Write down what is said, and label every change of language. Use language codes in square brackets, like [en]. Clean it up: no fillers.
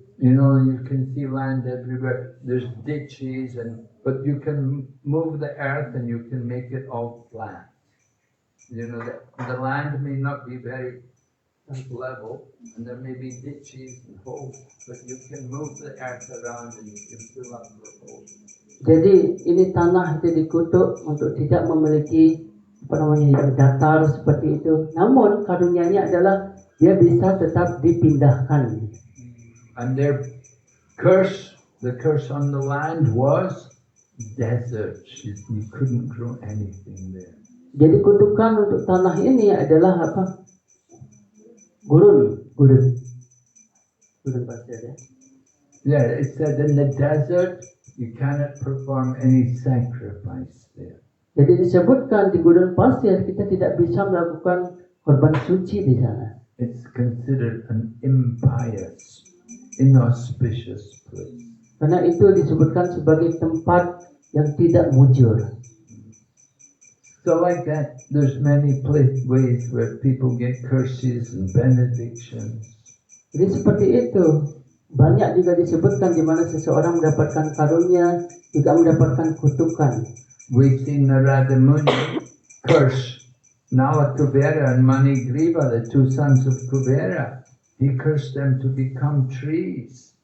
[en] You know, you can see land everywhere. There's ditches, but you can move the earth and you can make it all flat. You know, the land may not be very level, and there may be ditches and holes, but you can move the earth around and you can fill up the holes. [id] Jadi ini tanah itu dikutuk untuk tidak memiliki yang datar seperti itu. Namun karunianya adalah dia bisa tetap dipindahkan. [en] And their curse, the curse on the land was desert. You couldn't grow anything there. [id] Jadi kutukan untuk tanah ini adalah apa? Gurun pasir ya. [en] Yeah, it said in the desert you cannot perform any sacrifice there. [id] Jadi disebutkan di gurun pasir kita tidak bisa melakukan korban suci di sana. [en] It's considered an impious, inauspicious place. [id] Karena itu disebutkan sebagai tempat yang tidak mujur. [en] So like that, there's many ways where people get curses and benedictions. [id] Jadi seperti itu, banyak juga disebutkan di mana seseorang mendapatkan karunia juga mendapatkan kutukan. [en] We've seen Narada Muni curse Nala Kubera and Manigriva, the two sons of Kubera. He cursed them to become trees.